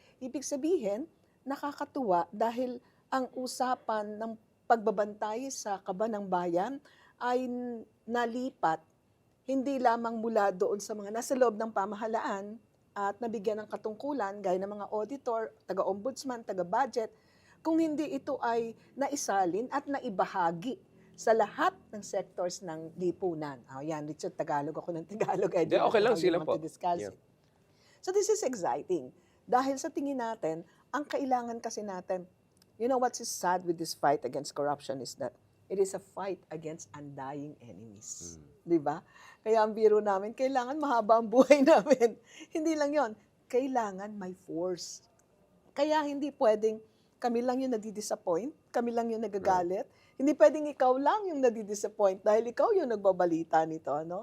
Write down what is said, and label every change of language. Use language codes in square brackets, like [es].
[tl] Ibig sabihin, nakakatuwa dahil ang usapan ng pagbabantay sa kaba ng bayan ay nalipat hindi lamang mula doon sa mga nasa loob ng pamahalaan at nabigyan ng katungkulan gaya ng mga auditor, taga-ombudsman, taga-budget, kung hindi ito ay naisalin at naibahagi sa lahat ng sectors ng lipunan. Yan, Richard, Tagalog ako ng Tagalog. Yeah, okay lang, sila po. [en] Yeah. So this is exciting. [tl] Dahil sa tingin natin, ang kailangan kasi natin, [en] what is sad with this fight against corruption is that it is a fight against undying enemies. [tl] Di ba? Kaya ang biro namin, kailangan mahaba ang buhay namin. Hindi lang yon, kailangan may force. Kaya hindi pwedeng kami lang yung nadi-disappoint, kami lang yung nagagalit. Hindi pwedeng ikaw lang yung nadi-disappoint dahil ikaw yung nagbabalita nito.